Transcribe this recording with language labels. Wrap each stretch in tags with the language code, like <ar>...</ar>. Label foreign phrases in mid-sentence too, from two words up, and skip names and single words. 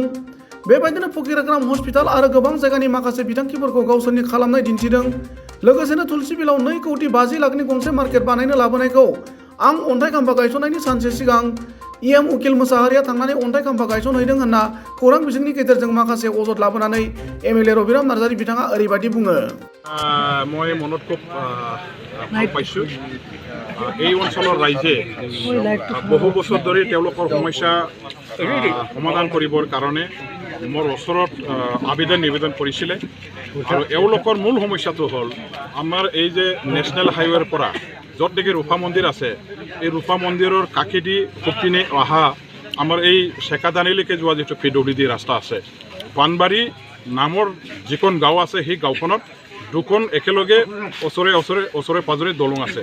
<brx>बेबायदिनो फकिराग्राम हस्पिटाल आरो गोबां जायगानि माखासे बिथांखिफोरखौ गावसोरनि खालामनाय दिन्थिदों। लोगोसेनो तुलसीबिलाव 2,50 लाखनि गंसे मार्केट बानायनो लाबोनायखौ आं अन्थाइ खाम्फा गायसननायनि सानसे सिगां इएम उकिल मुसाहारिया थांनानै अन्थाइ खाम्फा गायसनहैदों होनना खौरां बिजोंनि गेजेरजों माखासे अजद लाबोनानै एमएलए रबिराम नार्जारि बिथाङा ओरैबायदि बुङो।</brx> <as>মই মনত খুব ভাল পাইছোঁ। এই অঞ্চলৰ ৰাইজে বহু বছৰ ধৰি তেওঁলোকৰ সমস্যা সমাধান কৰিবৰ কাৰণে মোৰ ওচৰত নিবেদন কৰিছিলে আৰু এওঁলোকৰ মূল সমস্যাটো হ'ল আমাৰ এই যে</as> <en>national highway</en> <as>পৰা য'ত নেকি ৰূপা মন্দিৰ আছে এই ৰূপা মন্দিৰৰ কাষেদি পিনে অহা আমাৰ এই চেকাদানিলৈকে যোৱা যিটো PWD ৰাস্তা আছে পানবাৰী নামৰ যিখন গাঁও আছে সেই গাঁওখনত দুখন একেলগে ওচৰে পাজৰে দলং আছে।</as>